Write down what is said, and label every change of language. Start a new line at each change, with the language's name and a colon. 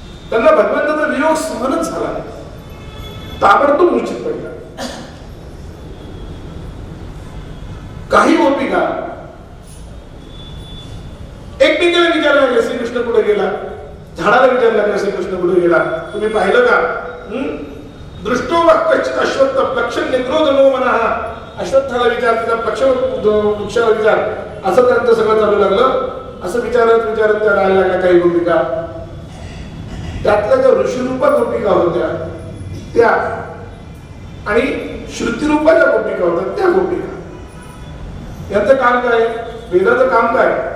Marathi: त्यांना भगवंताचा वियोग सहनच झाला नाही, ताबडतोब मूर्छित पडल्या. काही गोपिका एकमेकाला विचारायला लागले, श्रीकृष्ण कुठे गेला? झाडाला विचारायला लागले, श्रीकृष्ण कुठे गेला? तुम्ही पाहिलं का?
Sanskrit: दृष्टो वा कच्चित अश्वत्थ प्लक्ष निग्रोधनो मनः.
Marathi: अश्वत्थाला विचार, तिला प्लक्ष वृक्षाला विचार, असं त्यांचं सगळं चालू लागलं. असं विचारत विचारत त्या राहायला लागल्या काही गोपिका. त्यातल्या ज्या ऋषिरूपा गोपिका होत्या त्या आणि श्रुतिरूपाच्या गोपिका होत्या त्या गोपिका. यांचं काम काय? वेदाचं काम काय?